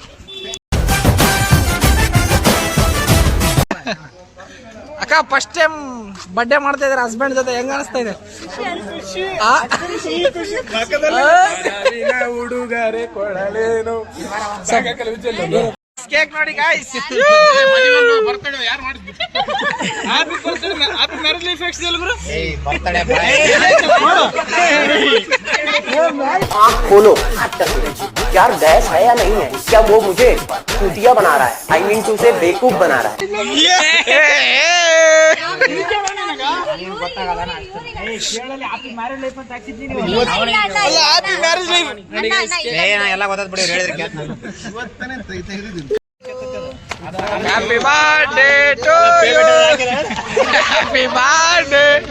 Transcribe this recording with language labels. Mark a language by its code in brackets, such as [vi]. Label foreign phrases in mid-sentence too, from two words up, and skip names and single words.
[kn] ಅಕ್ಕ [en] first time birthday [kn] ಮಾಡ್ತಾ ಇದಾರೆ ಹಸ್ಬೆಂಡ್ ಜೊತೆ. ಹೆಂಗ ಅನಿಸ್ತಾ ಇದೆ? ಹುಡುಗರೆ ಕೊಡಲೇನು ಕೇಕ್ ನೋಡಿ ಗಾಯ್ಸ್. [hi] खोलो यार, गैस है या नहीं है? क्या वो मुझे चूतिया बना रहा है? [en] I mean to say [hi] बेवकूफ बना रहा है. [kn] ಎಲ್ಲ ಗೊತ್ತಾಗ್ಬಿಡಿ ಹೇಳಿದ್ರೆ [en] happy birthday to you, happy birthday.